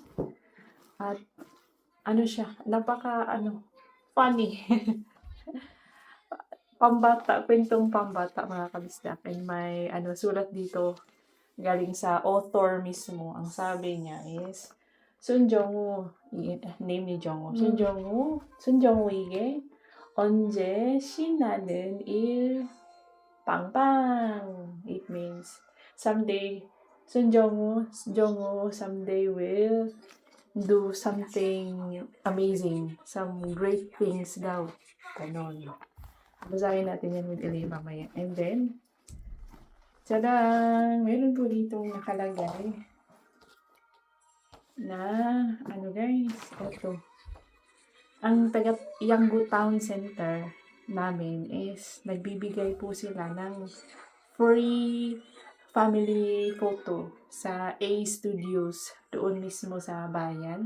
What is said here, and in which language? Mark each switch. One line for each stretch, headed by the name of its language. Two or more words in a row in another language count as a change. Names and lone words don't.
Filipino: At siya, napaka funny. Pambata, kwentong pambata mga kabisdak. And may sulat dito galing sa author mismo. Ang sabi niya is Sun Jong-woo, name ni Jong-woo.
Korean: Sun Jong-woo에게 언제 신나는 일 빵빵.
English: It means someday Sun Jong-woo someday will do something amazing, some great things daw.
Filipino: Ganon. Basahin natin yan with Ellie mamaya. And then, tadang! Meron po ditong nakalagay na, guys, ito. Ang taga Yanggu Town Center namin is nagbibigay po sila ng free family photo sa A Studios doon mismo sa bayan.